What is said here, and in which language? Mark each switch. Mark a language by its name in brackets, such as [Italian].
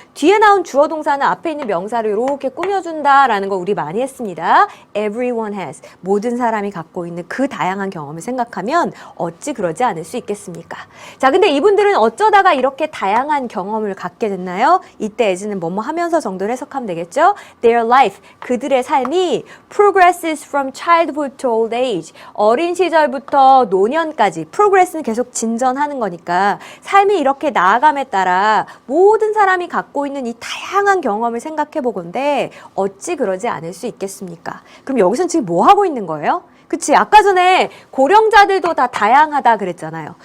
[Korean] 뒤에 나온 주어 동사는 앞에 있는 명사를 이렇게 꾸며준다라는 거 우리 많이 했습니다. Everyone has, 모든 사람이 갖고 있는 그 다양한 경험을 생각하면 어찌 그러지 않을 수 있겠습니까? 자, 근데 이분들은 어쩌다가 이렇게 다양한 경험을 갖게 됐나요? 이때 as는 뭐뭐 하면서 정도를 해석하면 되겠죠? [English] Their life, [Korean] 그들의 삶이 [English] progresses from childhood to old age. [Korean] 어린 시절부터 노년까지 progress는 계속 진전하는 거니까 삶이 이렇게 나아감에 따라 모든 사람이 갖고 있는 이 다양한 경험을 생각해 보건데 어찌 그러지 않을 수 있겠습니까? 그럼 여기서는 지금 뭐 하고 있는 거예요? 그치? 아까 전에 고령자들도 다 다양하다 그랬잖아요.